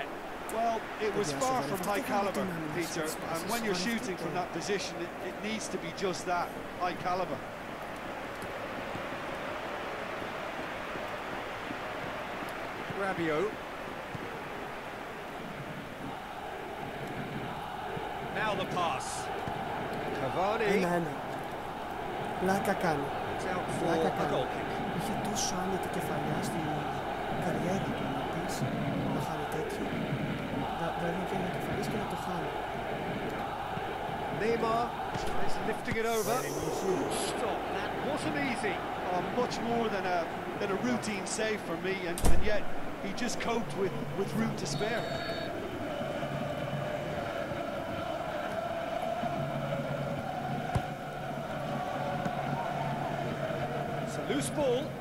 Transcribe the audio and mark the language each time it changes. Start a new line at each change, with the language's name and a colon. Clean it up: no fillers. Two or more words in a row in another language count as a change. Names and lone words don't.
English: Well, it was far from high caliber, Peter, and when you're shooting from that position, it needs to be just that, high caliber. Rabiot. Now the pass. Cavani.
Greek: Πλάκα κάνει. Πλάκα κάνει. Είχε τόσο άνετη κεφαλιά στην καριέρα του να πεις να χάνει τέτοιο. Δηλαδή και να κεφαλίσει και να το χάνει.
English: Neymar is lifting it over. Stop, that wasn't easy. Much more than a routine save for me, and yet he just coped with room to spare. Loose ball.